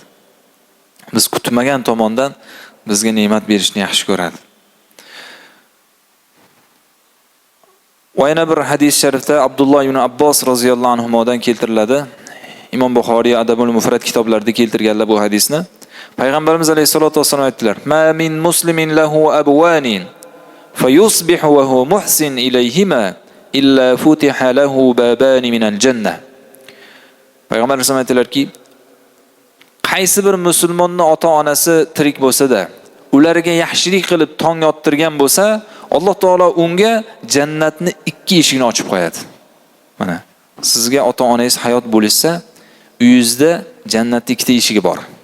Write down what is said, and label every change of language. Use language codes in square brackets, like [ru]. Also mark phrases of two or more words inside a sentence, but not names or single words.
[uz] Biz kutmagan tomondan bizga ne'mat berishni yaxshi ko'radi. Va yana bir hadis sharifda Abdulloh ibn Abbos roziyallohu anhudan keltiriladi. Imom Buxoriy Adabul Mufrad kitoblarida keltirganlar bu hadisni. Payg'ambarimiz [ar] عليه الصلاة والسلام [uz] aytdilar: [ar] "ما من مسلم له أبوان فيصبح وهو محسن إليهما إلا فتح له بابا من الجنة." [uz] Payg'ambarimiz aytdilarki, qaysi bir musulmonning ota-onasi tirik bo'lsa-da, ularga yaxshilik qilib tong yottirgan bo'lsa, Alloh taolo unga jannatni ikki eshigini ochib qo'yadi. Mana sizga ota-onangiz hayot bo'lsa, uyingizda jannatning ikkita eshigi bor.